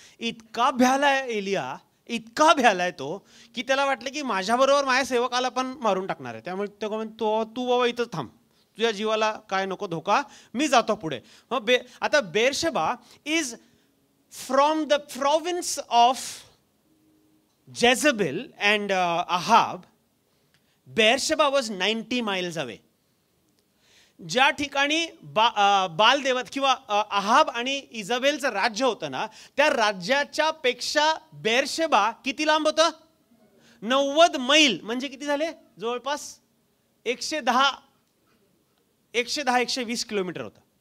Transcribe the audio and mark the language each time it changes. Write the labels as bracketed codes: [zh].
[mr] इतका भ्यालाय एलिया, इतका भ्यालाय तो, की त्याला वाटलं की माझ्याबरोबर माझ्या सेवकाला पण मारून टाकणार आहे. त्यामुळे तो म्हणतो, तू बाबा इथंच थांब, तुझ्या जीवाला काय नको धोका, मी जातो पुढे. मग आता [en] Beersheba is from the province of Jezebel and Ahab, Beersheba was 90 miles away. [mr] ज्या ठिकाणी बालदेवत किंवा अहाब आणि इजाबेलचं राज्य होतं ना, त्या राज्याच्या पेक्षा बेरशेबा किती लांब होतं? 90 मैल. म्हणजे किती झाले? जवळपास 120 किलोमीटर होतं.